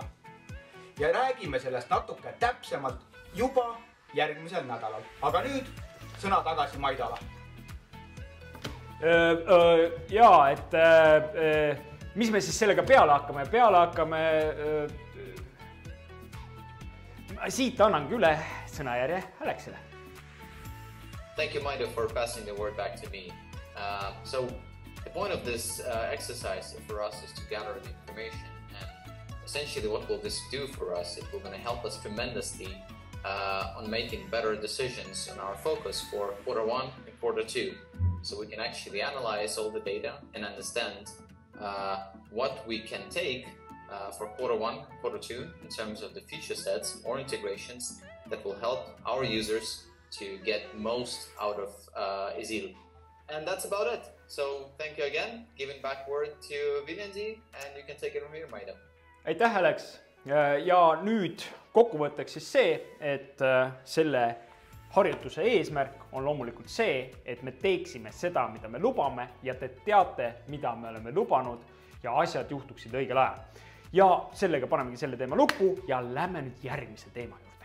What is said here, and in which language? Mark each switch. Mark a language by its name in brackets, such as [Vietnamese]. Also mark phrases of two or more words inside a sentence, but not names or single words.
[Estonian] Ja räägime sellest natuke täpsemalt juba järgmisel nädalal. Aga nüüd sõna tagasi Maidale. Jaa, et mis me siis sellega peale hakkame? Siit annangi üle sõnajärje Alexile. [English] Thank you, Maido, for passing the word back to me. So the point of this exercise for us is to gather the information, and essentially what will this do for us? It will going to help us tremendously on making better decisions on our focus for Q1 and Q2. So we can actually analyze all the data and understand what we can take for Q1, Q2 in terms of the feature sets or integrations that will help our users to get most out of Esiili. And that's about it. So thank you again. Giving back word to Viljandi and you can take it from here, Maido. [Estonian] Aitäh, Alex! Ja nüüd kokkuvõtteks siis see, et selle harjutuse eesmärk on loomulikult see, et me teeksime seda, mida me lubame ja te teate, mida me oleme lubanud ja asjad juhtuksid õigel ajal. Ja sellega panemegi selle teema lukku ja lähme nüüd järgmise teema juurde.